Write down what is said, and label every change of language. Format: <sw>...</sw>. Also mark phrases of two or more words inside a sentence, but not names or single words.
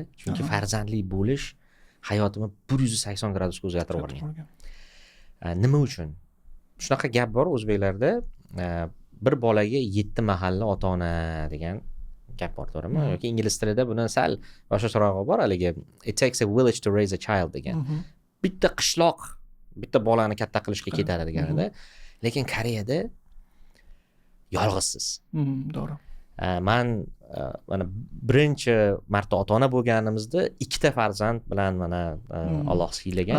<uz>Chunki farzandli bo'lish hayotimni 180 gradusga o'zgartirib yuborgan. Nima uchun? Shunaqa gap bor o'zbeklarda, bir bolaga 7 mahalla ota-ona degan gap bor, to'g'rimi? Yoki ingliz tilida buni sal boshqacharoq bor, haligi</uz> <en>it takes a village to raise a child</en> <uz>degan. Bitta qishloq bitta bolani katta qilishga ketadi deganida. Lekin Koreyada yolg'izsiz. To'g'ri. Men mana birinchi marta ota-ona bo'lganimizda ikkita farzand bilan mana Alloh siylagan.</uz>